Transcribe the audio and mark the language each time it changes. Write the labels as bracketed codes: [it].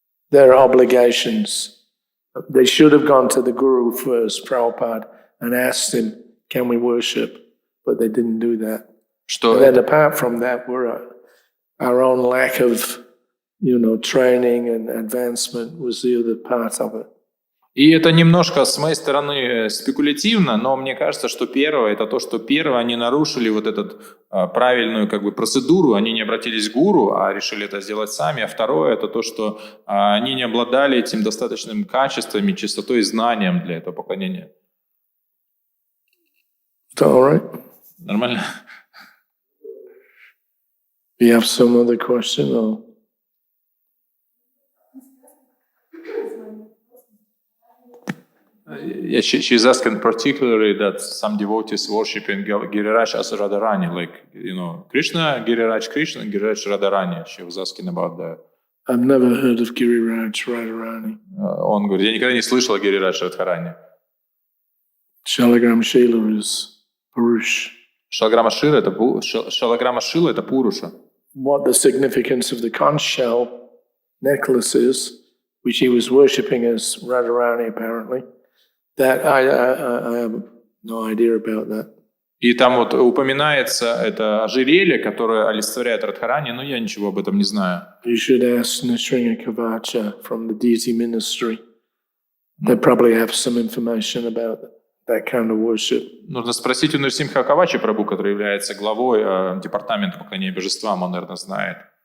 [en] Their obligations. They should have gone to the Guru first, Prabhupada, and asked him, can we worship? But they didn't do that. And then apart from that, our own lack of, training and advancement was the other part of it. [ru] И это немножко с моей стороны спекулятивно, но мне кажется, что первое, это то, что первое, они нарушили вот эту правильную процедуру, они не обратились к гуру, а решили это сделать сами, а второе, это то, что они не обладали этим достаточным качествами, чистотой и знанием для этого поклонения. [en] All right. [ru] Нормально? [en] Do you have some other question? Or? Yeah, she's asking particularly that some devotees worshiping Giriraj as Radharani, Krishna, Giriraj Krishna, and Giriraj Radharani. She was asking about that. I've never heard of Giriraj Radharani. [ru] Он говорит, я никогда не слышал о Гирираджа Радхарани. [en] Shalagram Shila is Purush. [ru] Шалаграма Шила это Пуруша. [en] What the significance of the conch shell necklace is, which he was worshipping as Radharani apparently, that I have no idea about that. [ru] И там упоминается это ожерелье, которое олицетворяет Радхарани, но я ничего об этом не знаю. [en] You should ask Nrsimha Kavacha from the deity ministry. They probably have some information about that kind of worship. [ru] Нужно спросить у Нарсимха Кавачи Прабху, который является главой департамента поклонения божествам, он, наверное, знает.